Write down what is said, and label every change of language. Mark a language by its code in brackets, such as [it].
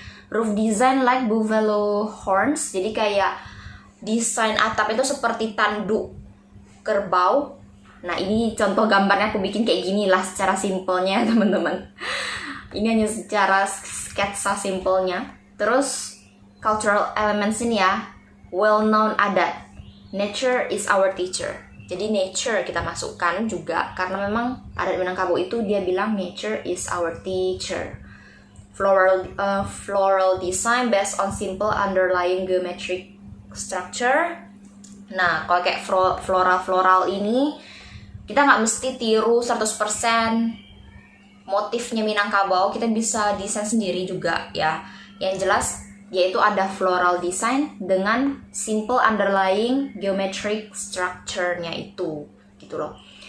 [en] Roof design like buffalo horns. [id] Jadi kayak desain atap itu seperti tanduk kerbau. Nah ini contoh gambarnya aku bikin kayak gini lah secara simpelnya teman-teman. Ini hanya secara sketsa simpelnya. Terus [en] cultural elements [id] ini ya, [en] well known [id] adat. [en] Nature is our teacher. [id] Jadi nature kita masukkan juga, karena memang adat Minangkabau itu dia bilang [en] nature is our teacher. Floral design based on simple underlying geometric structure. [id] Nah kalau kayak floral ini kita nggak mesti tiru 100% motifnya Minangkabau, kita bisa desain sendiri juga ya. Yang jelas yaitu ada [en] floral design [id] dengan [en] simple underlying geometric structure- [id] nya itu gitu loh.